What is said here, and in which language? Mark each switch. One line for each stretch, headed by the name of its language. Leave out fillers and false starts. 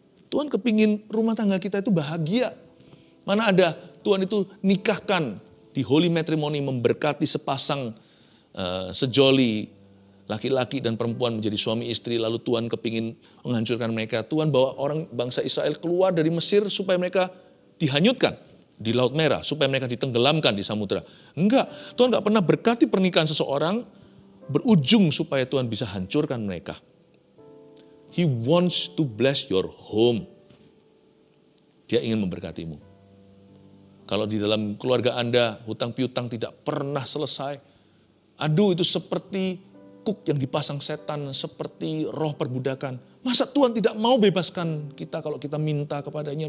Indonesian: Tuhan kepingin rumah tangga kita itu bahagia. Mana ada Tuhan itu nikahkan di holy matrimony, memberkati sepasang sejoli laki-laki dan perempuan menjadi suami istri, lalu Tuhan kepingin menghancurkan mereka. Tuhan bawa orang bangsa Israel keluar dari Mesir supaya mereka dihanyutkan di Laut Merah, supaya mereka ditenggelamkan di samudera. Enggak, Tuhan enggak pernah berkati pernikahan seseorang berujung supaya Tuhan bisa hancurkan mereka.
English: He wants to bless your home.
Indonesian: Dia ingin memberkatimu. Kalau di dalam keluarga Anda hutang piutang tidak pernah selesai, aduh itu seperti kuk yang dipasang setan, seperti roh perbudakan. Masa Tuhan tidak mau bebaskan kita kalau kita minta kepadanya?